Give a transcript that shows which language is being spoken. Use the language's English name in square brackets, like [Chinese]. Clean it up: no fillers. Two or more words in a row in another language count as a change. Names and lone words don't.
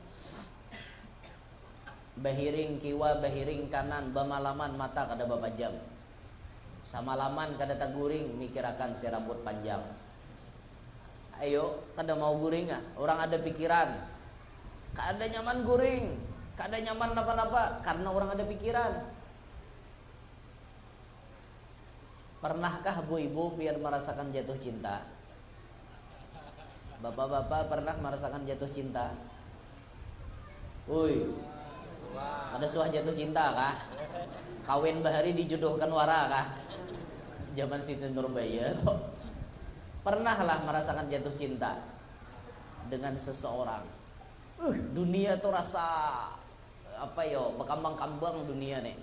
[Banjar] Bahiring kiwa, bahiring kanan, bamalaman mata kada bapajam. Samalaman kada tak guring, mikirakan si rambut panjang. Ayo kada mau guring orang ada pikiran. Kada nyaman guring, kada nyaman napa-napa karena orang ada pikiran. [Indonesian] Pernahkah ibu-ibu biar merasakan jatuh cinta? Bapak-bapak pernah merasakan jatuh cinta? [Banjar] Kada ada suah jatuh cinta kah? Kawin bahari dijodohkan wara kah? [Indonesian] Zaman Siti Nurbaya tuh. Pernahlah merasakan jatuh cinta dengan seseorang. Dunia tuh rasa apa yo, berkambang-kambang dunia nih.